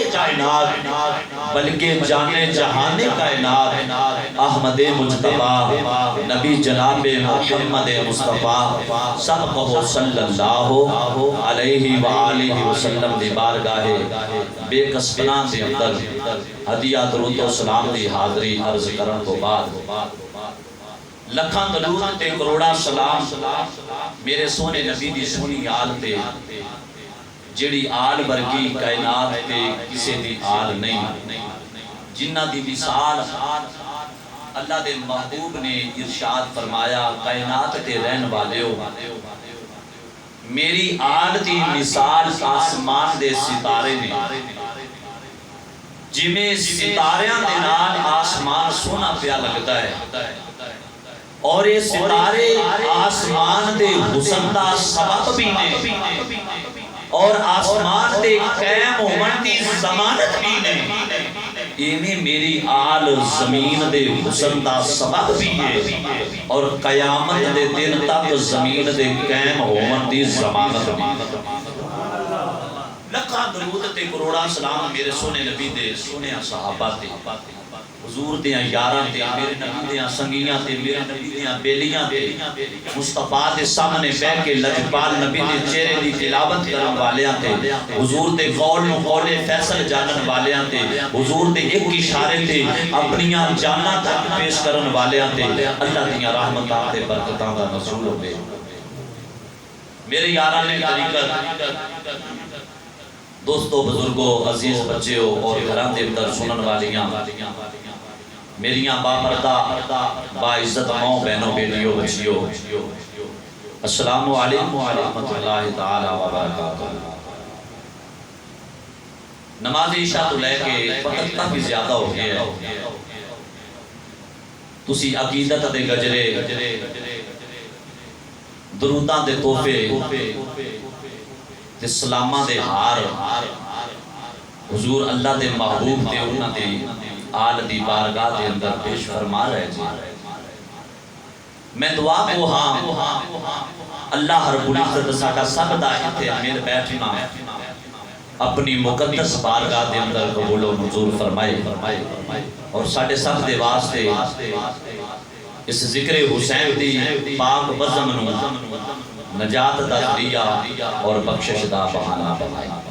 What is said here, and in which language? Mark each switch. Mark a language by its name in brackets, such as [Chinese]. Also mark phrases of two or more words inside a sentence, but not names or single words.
[Punjabi] کائنات بلکہ جانے جہانے کائنات احمد مجتبی نبی جناب محمد مصطفیٰ سب کہو [Arabic] صلی اللہ علیہ وآلہ وسلم [Punjabi] دی بارگاہ بے قصبنان دے اندر ہدیہ درود و سلام دی حاضری عرض کرن کو بعد لکھاں درود تے کروڑا سلام میرے سونے نبی دی سونی آل تے جڑی آل برگی کائنات تے کسے دی آل نہیں جنہ دی مثال اللہ دے محبوب نے ارشاد فرمایا کائنات تے رہن والے ہو میری آل دی مثال آسمان دے ستارے نے جمیں ستاریاں دے نال آسمان سونا پیا لگتا ہے اور یہ ستارے آسمان دے حسن دا سبب بھی نے اور آسمان دے قائم ہومن دی ضمانت بھی نے ایمی میری آل زمین دے حسن دا سبب بھی ہے اور قیامت دے دن تک زمین دے قائم ہومن دی ضمانت بھی لکھاں درود تے کروڑاں سلام میرے سونے نبی دے سونے صحابہ تے حضور دیاں یاراں تے میرے نبی دیاں سنگیاں تے میرے نبی دیاں بیلیاں تے مصطفیٰ دے سامنے بیٹھ کے لجپال نبی دے چہرے دی تلاوت کرن والیاں تے حضور دے قول نو قول فیصل جانن والیاں تے حضور دے ایک اشارے تے اپنیاں جاناں تک پیش کرن والیاں تے اللہ دیاں رحمتاں تے برکتاں دا نزول ہوے۔ میرے یاراں نے طریقت دوستو بزرگوں عزیز بچیوں اور گھران دے اندر سنن والیاں میریاں باپردہ باعزت ماں بہنوں بیٹیوں بچیوں [Arabic] السلام علیکم ورحمۃ اللہ تعالی وبرکاتہ۔ [Urdu] نماز عشاء تو لے کے وقت کافی زیادہ ہو گیا ہے، [Punjabi] تسی عقیدت دے گجرے دروداں دے تحفے تے سلاماں دے ہار حضور اللہ دے محبوب تے انہاں دے آل دی بارگاہ دے اندر پیش فرما رہے جی۔ میں دعا کو ہاں اللہ [Arabic] رب العزت [Punjabi] ساڈا سب دا اتھے امیر بیٹھنا اپنی مقدس بارگاہ دے اندر قبول و منظور فرمائے اور ساڈے سب دے واسطے اس ذکر حسین دی پاک بزم نو نجات دا ذریعہ اور بخشش دا بہانہ بنائے۔